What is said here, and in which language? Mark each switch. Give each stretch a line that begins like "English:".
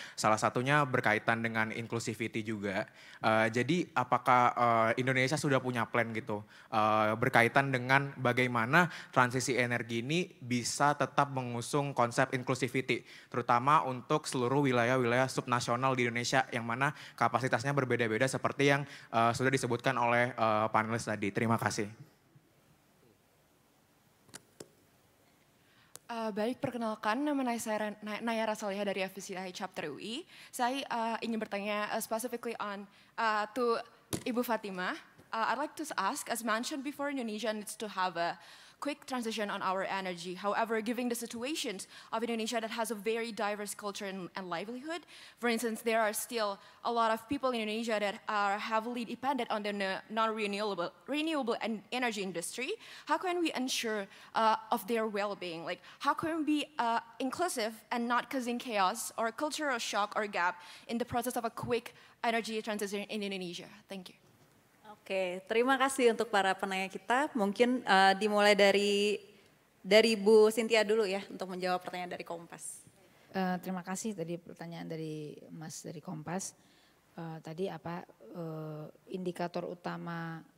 Indonesian: Salah satunya berkaitan dengan inclusivity juga. Jadi apakah Indonesia sudah punya plan gitu berkaitan dengan bagaimana transisi energi ini bisa tetap mengusung konsep inclusivity, terutama untuk seluruh wilayah-wilayah subnasional di Indonesia yang mana kapasitasnya berbeda-beda seperti yang sudah disebutkan oleh panelis tadi. Terima kasih. Baik, perkenalkan nama saya Naya Rasalihah dari FPCI Chapter UI. Saya ingin bertanya
English: specifically on to
Indonesian: Ibu Fatima.
English: I'd like to ask, as mentioned before, Indonesia needs to have a quick transition on our energy. However, given the situations of Indonesia that has a very diverse culture and livelihood, for instance, there are still a lot of people in Indonesia that are heavily dependent on the renewable energy industry. How can we ensure of their well-being? Like, how can we be inclusive and not causing chaos or cultural shock or gap in the process of a quick energy transition in Indonesia? Thank you.
Indonesian: Oke, terima kasih untuk para penanya kita. Mungkin dimulai dari Bu Cynthia dulu ya untuk menjawab pertanyaan dari Kompas. Terima kasih tadi pertanyaan dari Mas dari Kompas. Tadi apa indikator utama